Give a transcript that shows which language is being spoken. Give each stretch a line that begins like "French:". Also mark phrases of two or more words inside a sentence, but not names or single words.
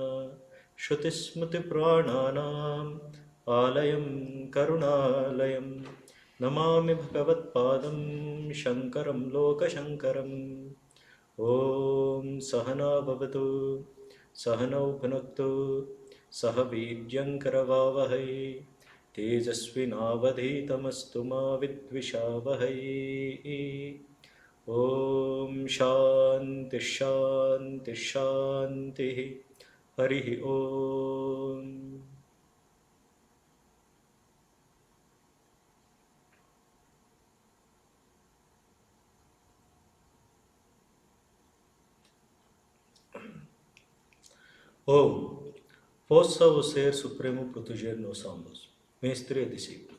Sanskrit: श्रुतिस्मृतिपुराणानाम् आलयं करुणालयं नमामि भगवत्पादं शङ्करं लोकशङ्करम् ॐ सहना भवतु सहनौ भुनक्तु सह वीर्यङ्करवावहै तेजस्विनावधीतमस्तु मा विद्विषावहै ॐ शान्ति शान्ति शान्तिः हरिः ॐ
Portuguese: Possa o Ser Supremo proteger-nos ambos, mestre e discípulo.